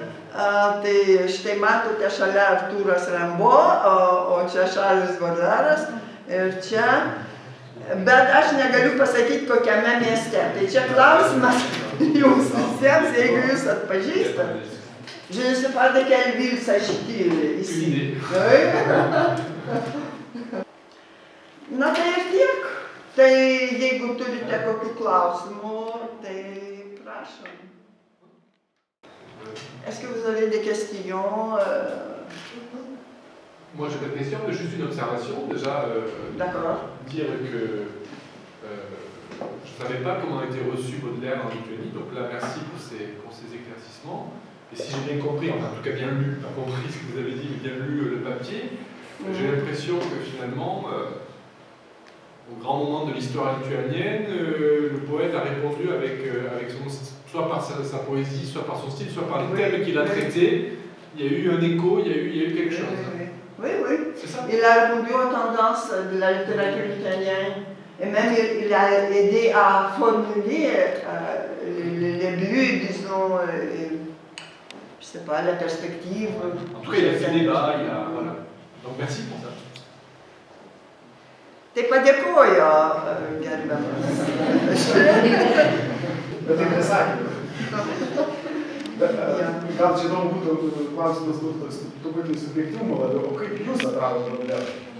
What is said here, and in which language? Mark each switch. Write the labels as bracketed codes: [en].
[lt] Tai štai matote šalia Artūras Rimbo, o čia Šarlis Bodleras. Ir čia, bet aš negaliu pasakyti, kokiame mieste. Tai čia klausimas jums visiems, jeigu jūs atpažįstate. [fr] Je ne sais pas de quelle ville s'agit-il ici. [lt] Na tai ir tiek. Tai jeigu turite kokių klausimų, tai prašom. [fr] Est-ce que vous avez des questions? Moi, j'ai pas de questions, mais juste une observation. Déjà, dire que je ne savais pas comment était reçu Baudelaire en Lituanie. Donc là, merci pour ces éclaircissements. Et si j'ai bien compris, enfin, en tout cas bien lu, pas compris ce que vous avez dit, mais bien lu le papier, j'ai l'impression que finalement, au grand moment de l'histoire lituanienne, le poète a répondu avec soit par sa poésie, soit par son style, soit par les thèmes qu'il a traités. Il y a eu un écho, il y a eu quelque chose. Oui, oui. C'est ça. Il a répondu aux tendances de la littérature lituanienne. Et même il a aidé à formuler les buts, disons, je sais pas, la perspective. En tout cas, il a fait débat, voilà. Donc merci pour ça. [lt] Tai padėkojo, gerbiamas. Bet tai nesakė. Gal čia įdomu būtų klausimas truputį subjektyvumo labiau, o kaip jūs atradote Baudlerą?